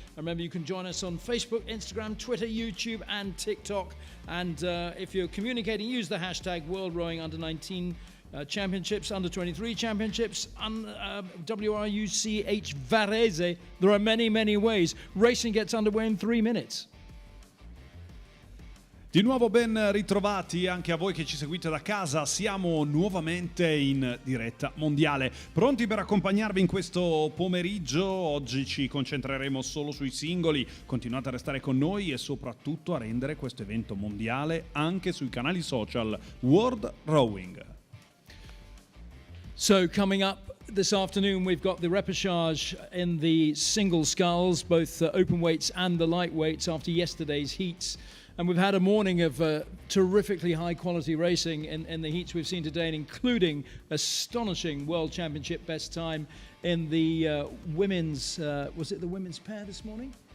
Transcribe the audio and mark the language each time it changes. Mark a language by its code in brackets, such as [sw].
[en] Remember, you can join us on Facebook, Instagram, Twitter, YouTube and TikTok. And if you're communicating, use the hashtag World Rowing Under-19 Championships, Under-23 Championships, WRUCH Varese. There are many, many ways. Racing gets underway in 3 minutes. [it] Di nuovo ben ritrovati anche a voi che ci seguite da casa, siamo nuovamente in diretta mondiale, pronti per accompagnarvi in questo pomeriggio. Oggi ci concentreremo solo sui singoli, continuate a restare con noi e soprattutto a rendere questo evento mondiale anche sui canali social World Rowing. [en] So coming up this afternoon, we've got the repechage in the single sculls, both open weights and the light weights after yesterday's heats. And we've had a morning of terrifically high quality racing in the heats we've seen today, including astonishing World Championship best time in the women's, was it the women's pair this morning?